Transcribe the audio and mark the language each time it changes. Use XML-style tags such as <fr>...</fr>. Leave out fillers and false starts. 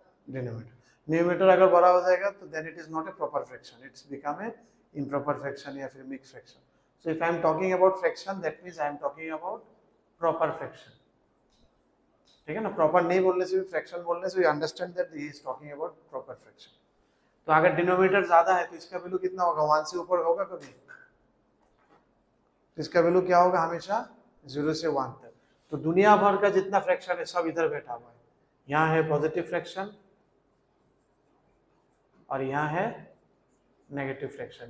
<en>Denominator. Numerator</en> <hi>अगर बड़ा हो जाएगा तो</hi> <en>then it is not a proper fraction, it's become a improper fraction</en> <hi>या फिर</hi> <en>Mix fraction. So if I am talking about fraction, that means I am talking about proper fraction.</en> <hi>ठीक है ना? प्रॉपर नहीं बोलने से भी, फ्रैक्शन बोलने से भी</hi> <en>Understand that he is talking about proper fraction.</en> <hi>तो अगर डिनोमिनेटर ज्यादा है तो इसका वैल्यू कितना होगा? 1 से ऊपर होगा कभी? तो इसका वैल्यू क्या होगा? हमेशा 0 से 1 तक। तो दुनिया भर का जितना फ्रैक्शन है सब इधर बैठा हुआ है। यहाँ है पॉजिटिव फ्रैक्शन और यहाँ है नेगेटिव फ्रैक्शन।</hi>